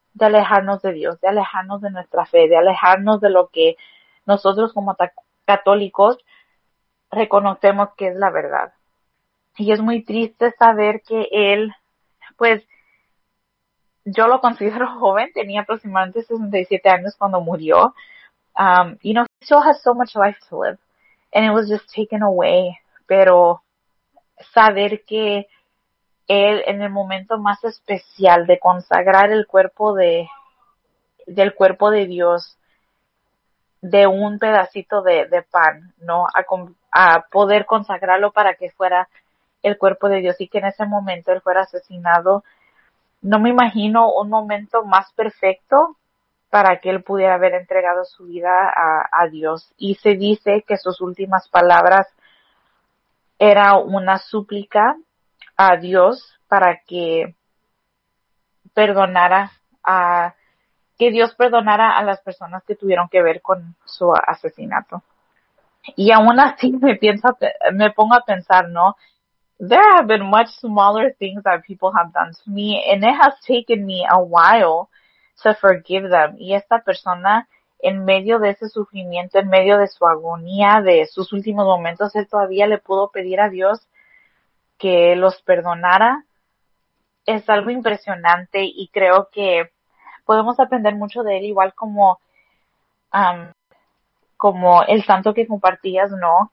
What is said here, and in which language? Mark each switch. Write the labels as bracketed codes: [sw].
[es] De alejarnos de Dios, de alejarnos de nuestra fe, de alejarnos de lo que nosotros como católicos reconocemos que es la verdad. Y es muy triste saber que él, pues yo lo considero joven, tenía aproximadamente 67 años cuando murió. [en] You know, he still has so much life to live, and it was just taken away. [es] Pero saber que él, en el momento más especial de consagrar el cuerpo del cuerpo de Dios, de un pedacito de pan, ¿no? A poder consagrarlo para que fuera el cuerpo de Dios y que en ese momento él fuera asesinado. No me imagino un momento más perfecto para que él pudiera haber entregado su vida a Dios. Y se dice que sus últimas palabras era una súplica a Dios para que perdonara a que Dios perdonara a las personas que tuvieron que ver con su asesinato. Y aún así me pongo a pensar, ¿no? [en] There have been much smaller things that people have done to me, and it has taken me a while to forgive them. [es] Y esta persona, en medio de ese sufrimiento, en medio de su agonía, de sus últimos momentos, él todavía le pudo pedir a Dios que los perdonara. Es algo impresionante y creo que podemos aprender mucho de él, igual como como el santo que compartías, ¿no?